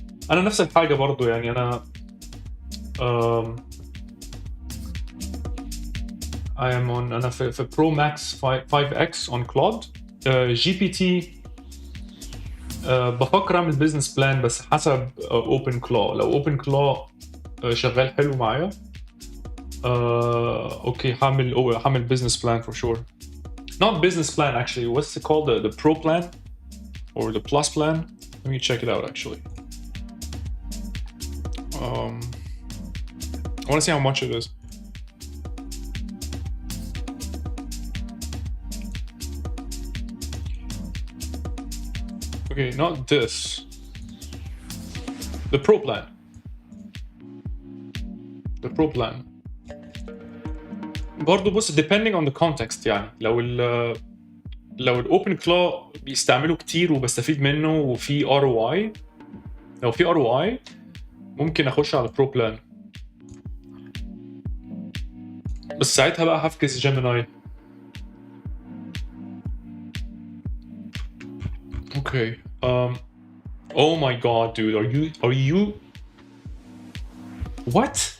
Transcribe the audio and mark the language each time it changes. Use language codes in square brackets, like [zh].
[ar] أنا نفس الحاجة برضو يعني أنا [en] I am on [ar] أنا في Pro Max 5X on Claude. GPT بفكر أعمل business plan بس حسب OpenClaw. لو OpenClaw شغال حلو معايا أوكي هعمل business plan [en] for sure. Not business plan actually. What's it called? The Pro plan or the Plus plan? Let me check it out actually. I want to see how much it is. Okay, not this. The Pro plan. The Pro plan. [ar] برضه بص [en] depending on the context [ar] يعني لو الاوبن كلا بيستعمله كتير وبستفيد منه وفي ROI، لو في ROI ممكن اخش على برو بلان، بس ساعتها بقى هفكس جيميناي. [en] Okay oh my god dude, are you what?